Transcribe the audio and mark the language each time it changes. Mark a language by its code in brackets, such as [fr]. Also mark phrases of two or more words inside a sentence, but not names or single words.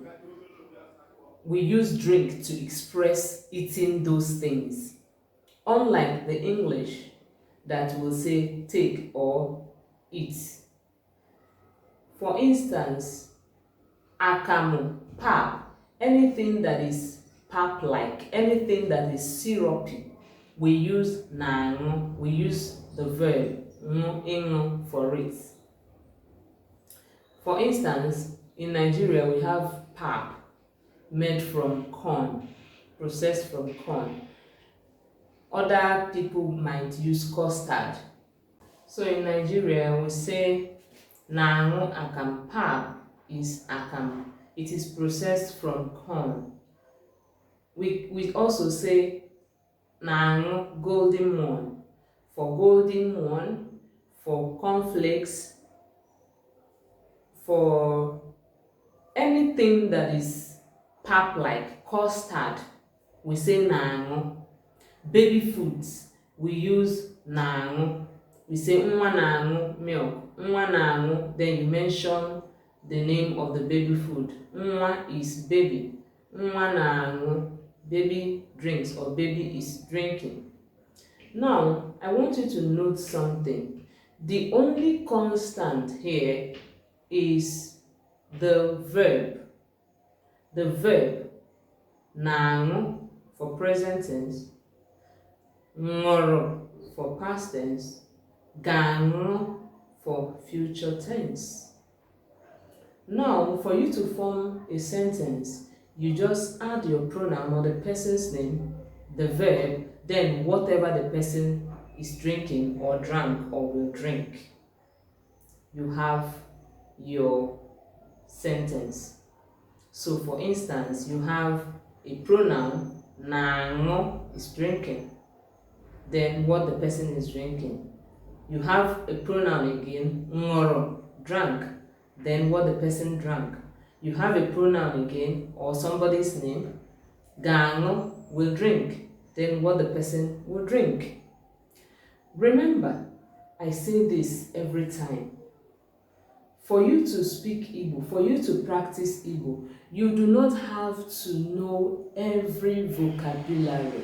[en] We use drink to express eating those things. Unlike the English that will say take or eat. For instance, akamu, pap, anything that is pap-like, anything that is syrupy, we use na-aṅụ, we use the verb ịṅụ for it. For instance, in Nigeria we have pap made from corn, processed from corn. Other people might use custard. So in Nigeria we say [ig] na-aṅụ akam. [en] Pap is akam. It is processed from corn. We also say na-aṅụ golden one. For golden one, for cornflakes, for anything that is pap-like, custard, we say na-aṅụ. Baby foods, we use na-aṅụ. We say [ig] nwa na-aṅụ [en] milk. [ig] Nwa na-aṅụ, [en] then you mention the name of the baby food. Nwa is baby. [ig] Nwa na-aṅụ, [en] baby drinks or baby is drinking. Now, I want you to note something. The only constant here is the verb. The verb na-aṅụ for present tense, ṅụrụ for past tense, ga-aṅụ for future tense. Now, for you to form a sentence, you just add your pronoun or the person's name, the verb, then whatever the person is drinking or drank or will drink. You have your sentence. So for instance, you have a pronoun, na-aṅụ is drinking, then what the person is drinking. You have a pronoun again, ṅụrụ, drank, then what the person drank. You have a pronoun again, or somebody's name, ga-aṅụ, will drink, then what the person will drink. Remember, I say this every time. For you to speak Igbo, for you to practice Igbo, you do not have to know every vocabulary.